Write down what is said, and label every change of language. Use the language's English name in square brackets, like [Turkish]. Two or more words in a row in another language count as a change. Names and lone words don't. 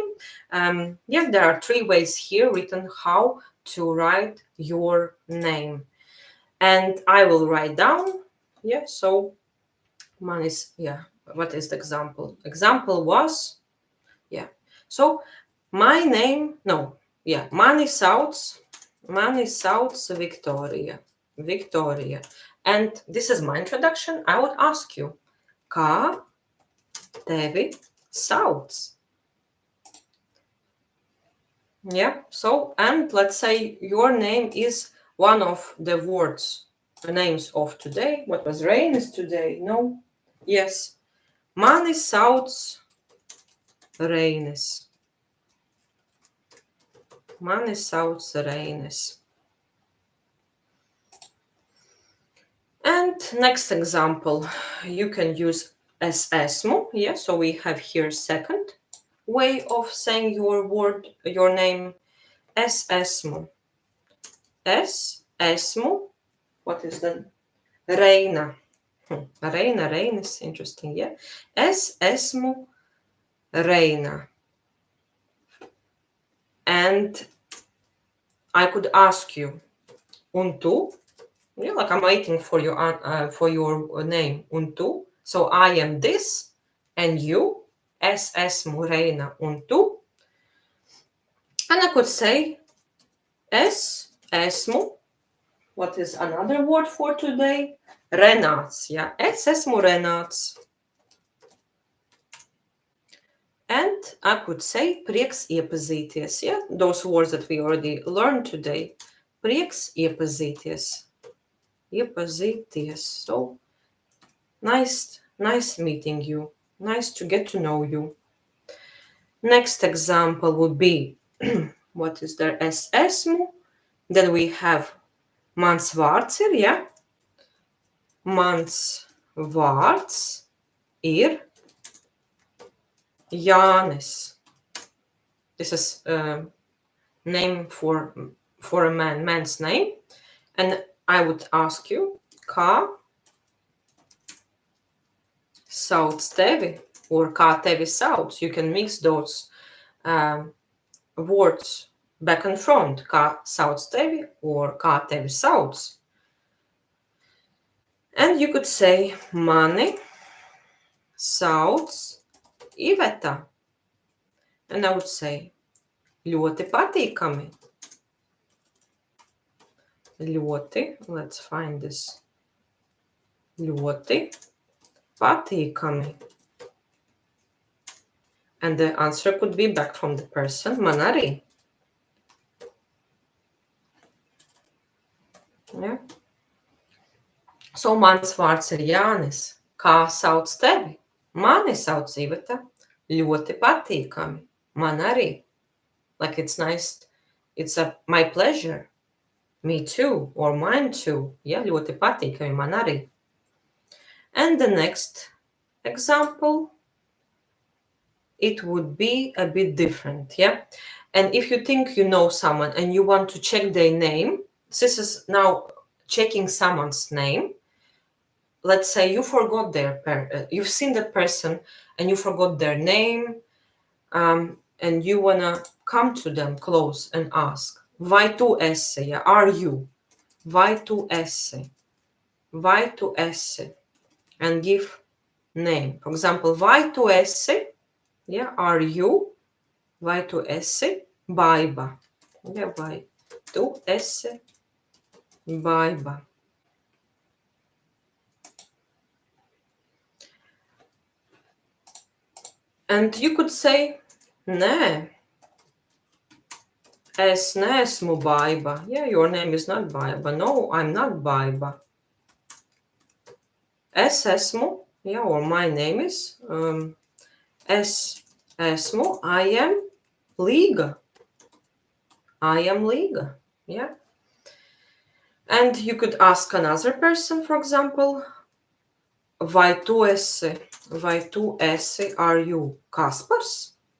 [English] Yeah, there are 3 ways here written how to write your name, and I will write down. Yeah, so one is, yeah, what is the example? Example was, yeah. So my name, no, yeah, [Latvian] mani sauc Victoria. Victoria. [English] And this is my introduction. I would ask you, [Latvian] kā tevi sauc? [English] Yeah, so, and let's say your name is one of the words, the names of today. What was rain is today? No? Yes. [Latvian] Mani sauc Reinis. Mani sauc Reinis. [English] And next example, you can use [Latvian] es esmu. [English] Yeah, so we have here second way of saying your word, your name. [Latvian] Es esmu. Es esmu. [English] What is the Reina? Reina, Reinis, interesting, yeah. [Latvian] Es esmu Reina. [English] And I could ask you, [Latvian] un tu? [English] Yeah, like I'm waiting for your name, [Latvian] un tu. [English] So I am this, and you, [Latvian] es esmu Reina, un tu. [English] And I could say, [Latvian] es esmu. [English] What is another word for today? Renāts, yeah. [Latvian] Es esmu Renāts. [English] And I could say, [Latvian] prieks iepazīties, [English] yeah. Those words that we already learned today. [Latvian] Prieks iepazīties. Iepazīties. [English] So, nice meeting you. Nice to get to know you. Next example would be, what is there? [Latvian] Es esmu. [English] Then we have [Latvian] mans vārds ir, [English] yeah? [Latvian] Mans vārds ir Jānis. [English] This is name for a man's name. And I would ask you, [Latvian] kā sauc tevi? Or kā tevi sauc? [English] You can mix those words back and front. [Latvian] Kā sauc tevi or kā tevi sauc. [English] And you could say, [Latvian] mani sauc Iveta. [English] And I would say, [Latvian] ļoti patīkami. Ļoti, [English] let's find this. [Latvian] Ļoti patīkami. [English] And the answer could be back from the person, [Latvian] man arī. [English] Yeah. [Latvian] So mans vārds ir Jānis. Kā sauc tevi? Mani sauc Iveta. Ļoti patīkami. Man arī. [English] Like it's nice. It's my pleasure. Me too. Or mine too. Yeah, [Latvian] ļoti patīkami. Man arī. [English] And the next example, it would be a bit different, yeah? And if you think you know someone and you want to check their name, this is now checking someone's name. Let's say you forgot you've seen that person and you forgot their name, and you want to come to them close and ask, [Latvian] vai tu esi, [English] yeah? Are you? [Latvian] Vai tu esi? Vai tu esi? [English] And give name. For example, [Latvian] vai tu esi? [English] Yeah, are you? [Latvian] Vai tu esi? Baiba. Yeah, vai tu esi? Baiba. [English] And you could say, [Latvian] nē, es neesmu Baiba. [English] Yeah, your name is not Baiba. No, I'm not Baiba. [Latvian] Es esmu, [English] yeah, or my name is, [Latvian] es esmu, [English] I am Līga. I am Līga, yeah. And you could ask another person, for example, [Latvian] vai tu esi, [English] are you Kaspars?